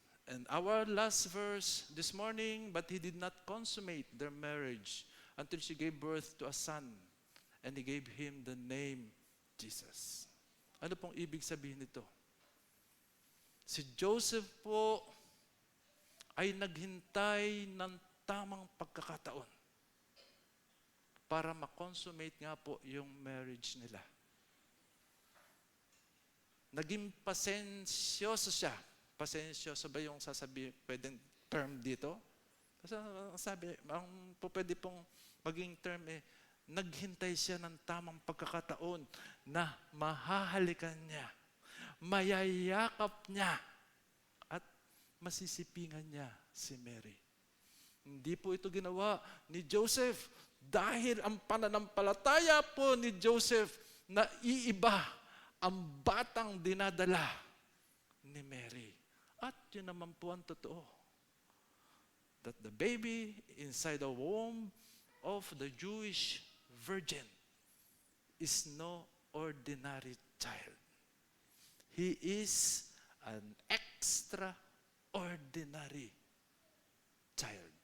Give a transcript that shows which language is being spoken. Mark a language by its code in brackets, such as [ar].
[en] And our last verse this morning, but he did not consummate their marriage until she gave birth to a son, and he gave him the name Jesus. [tl] Ano pong ibig sabihin nito? Si Joseph po ay naghintay ng tamang pagkakataon para ma-consummate nga po yung marriage nila. Naging pasensyoso siya. Pasensyoso ba yung sasabihin, pwedeng term dito? Kasi sabi, ang pwede pong maging term naghintay siya ng tamang pagkakataon na mahahalikan niya, mayayakap niya, at masisipingan niya si Mary. Hindi po ito ginawa ni Joseph dahil ang pananampalataya po ni Joseph na iiba ang batang dinadala ni Mary. At yun naman po ang totoo. [en] That the baby inside the womb of the Jewish virgin is no ordinary child. He is an extraordinary child.